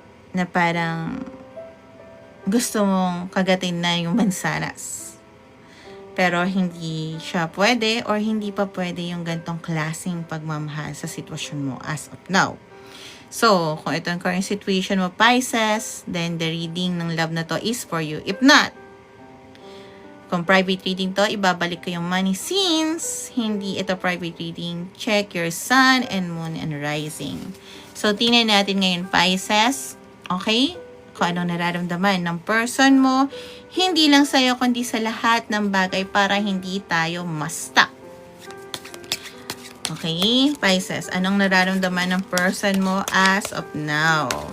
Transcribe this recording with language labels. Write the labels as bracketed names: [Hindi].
[Filipino] Na parang gusto mong kagatin na yung mansanas. Pero hindi siya pwede or hindi pa pwede yung gantong klaseng pagmamahal sa sitwasyon mo as of now. [English] So, kung ito ang current situation mo, Pisces, then the reading ng love na to is for you. If not, kung private reading to, [Filipino] ibabalik ko yung [English] money. Since hindi ito private reading, check your sun and moon and rising. [Filipino] So, tingnan natin ngayon, Pisces. Okay? Kung anong nararamdaman ng person mo, hindi lang sa'yo, kundi sa lahat ng bagay para hindi tayo ma-stuck. Okay, Pisces, anong nararamdaman ng person mo as of now?